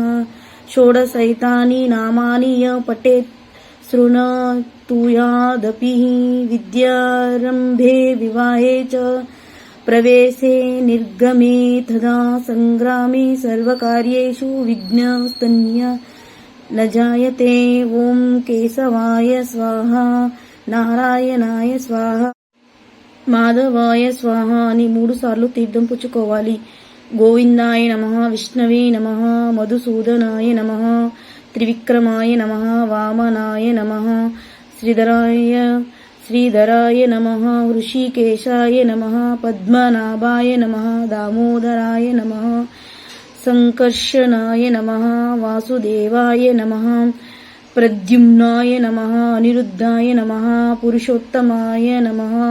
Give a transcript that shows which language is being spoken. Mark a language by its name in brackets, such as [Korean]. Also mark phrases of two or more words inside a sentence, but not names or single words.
[Sanskrit] षोडशैतानि नामानि य पठेत् शृणोतुयादपि विद्यारम्भे विवाहे च प्रवेशे निर्गमे तथा संग्रामे सर्वकार्येषु विघ्नस्तन्य न जायते। ओं केशवाय स्वाहा नारायणाय स्वाहा మాధవాయ స్వాహ [Telugu] అని 3 సార్లు తీర్థం పుచ్చుకోవాలి. [Sanskrit] గోవిందాయ నమః, విష్ణవే నమః, మధుసూదనాయ నమః, త్రివిక్రమాయ నమః, వామనాయ నమః, శ్రీధరాయ నమః, ఋషికేశాయ నమః, పద్మనాభాయ నమః, దామోదరాయ నమః, సంకర్షణాయ నమః, వాసుదేవాయ నమః, ప్రద్యుమ్నాయ నమః, అనిరుద్ధాయ నమః, పురుషోత్తమాయ నమః,